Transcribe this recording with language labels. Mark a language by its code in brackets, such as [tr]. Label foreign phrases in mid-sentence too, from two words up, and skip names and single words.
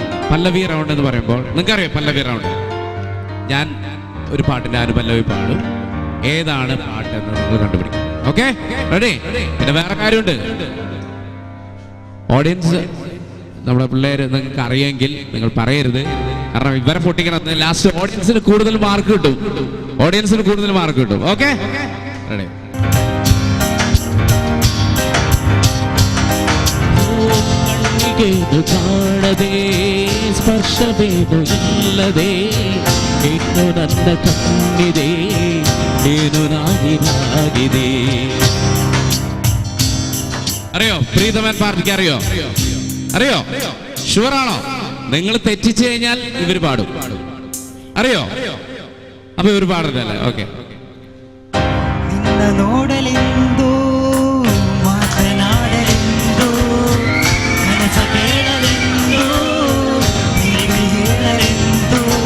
[ml] പല്ലവി റൗണ്ട് എന്ന് പറയുമ്പോൾ നിങ്ങൾക്കറിയാം പല്ലവി റൗണ്ട്. ഞാൻ ഒരു പാട്ടിന്റെ അനുപല്ലവി പാടും, ഏതാണ് പാട്ട് എന്ന് നിങ്ങൾ കണ്ടുപിടിക്കും. [en] okay, ready? [ml] പിന്നെ വേറെ കാര്യമുണ്ട്, ഓഡിയൻസ് നമ്മുടെ പിള്ളേര് നിങ്ങൾക്ക് അറിയെങ്കിൽ നിങ്ങൾ പറയരുത്, കാരണം ഇവരെ പൊട്ടിക്കണം. ലാസ്റ്റ് ഓഡിയൻസിന് കൂടുതൽ മാർക്ക് കിട്ടും, ഓഡിയൻസിന് കൂടുതൽ മാർക്ക് കിട്ടും. [en] okay, ready? [kn] ಕಾಣದೆ ಸ್ಪರ್ಶವೇನು ಇಲ್ಲದೆ ಇನ್ನು ನನ್ನ ಕಣ್ಣಿದೆ ಏನು ನಾಗಿರಾಗಿದೆ. [ml] അറിയോ പ്രീതമൻ പാർട്ടിക്ക്? അറിയോ ഷുവറാണോ? നിങ്ങൾ തെറ്റിച്ചു കഴിഞ്ഞാൽ ഇവര് പാടും. അറിയോ? അപ്പൊ ഇവര് പാടല്ലേ? ഓക്കെ. [kn] ನೋಡಲೆಂದು ಮಾತನಾಡಲೆಂದು ಮನಸ ಕೇಳಲೆಂದು ಹೇಳಲೆಂದು